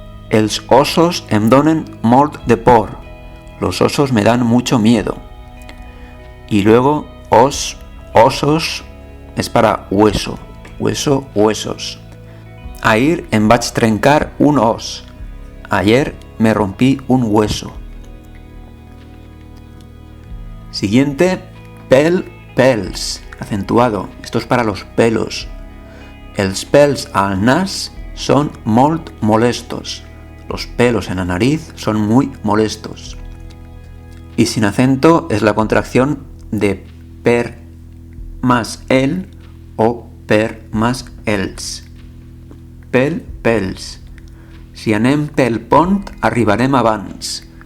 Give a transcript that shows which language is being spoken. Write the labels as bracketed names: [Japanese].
[Catalan] Els osos em donen molt de por. [Spanish] Los osos me dan mucho miedo. Y luego os, osos, es para hueso. Hueso, huesos. [Catalan] Ahir em vaig trencar un os. [Spanish] Ayer me rompí un hueso. Siguiente, pel, pels, acentuado. Esto es para los pelos. [Catalan] Els pèls al nas son molt molestos. [Spanish] Los pelos en la nariz son muy molestos. Y sin acento es la contracción de per más el o per más els. [Catalan] Pel, pels. Si anem pel pont, arribarem abans.